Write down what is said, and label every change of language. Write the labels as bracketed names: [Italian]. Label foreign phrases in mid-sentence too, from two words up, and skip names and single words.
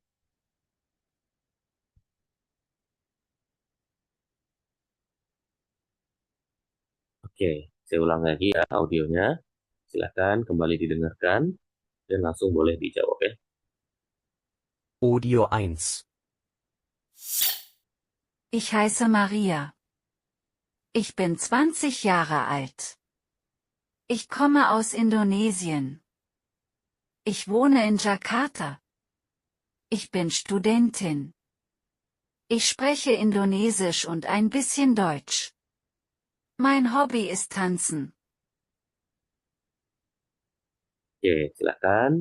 [Indonesian] Oke, saya ulang lagi ya audionya. Silahkan kembali didengarkan dan langsung boleh dijawab ya. Audio 1. [German] Ich heiße Maria. Ich bin 20 Jahre alt. Ich komme aus Indonesien. Ich wohne in Jakarta. Ich bin Studentin. Ich spreche Indonesisch und ein bisschen Deutsch. Mein Hobby ist Tanzen. [Indonesian] Oke, silakan.